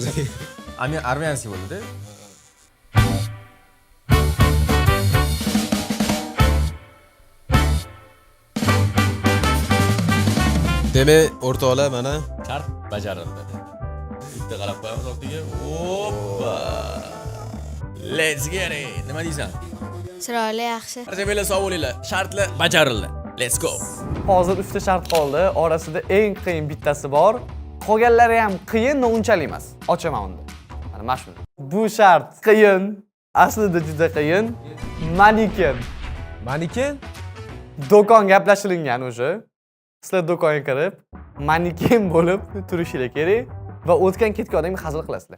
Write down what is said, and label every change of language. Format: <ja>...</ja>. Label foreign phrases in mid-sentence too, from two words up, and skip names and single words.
<uz>Armiyanskiy bo'ldi-da. Demak, o'rtoqlar mana Shart bajarildi. Bitta qarab qo'yamiz ortiga. Hoppa.</uz> <en>Let's get it.</en> <uz>Nima deysan? Chiroyli, yaxshi. Barcha sog' bo'linglar. Shartlar bajarildi.</uz> <en>Let's go.</en> <uz>Hozir 3 ta shart qoldi. Orasida eng qiyin bittasi bor. Qolganlari ham qiyin, no unchalik emas. Ochaman uni. Mana shu. Bu shart qiyin. Aslida juda qiyin. Maneken. Maneken? Do'kon gaplashilingan o'sha. Sizlar do'konga kirib, maneken bo'lib turishingiz kerak va o'tgan ketgan odamga hazil qilasizlar.</uz>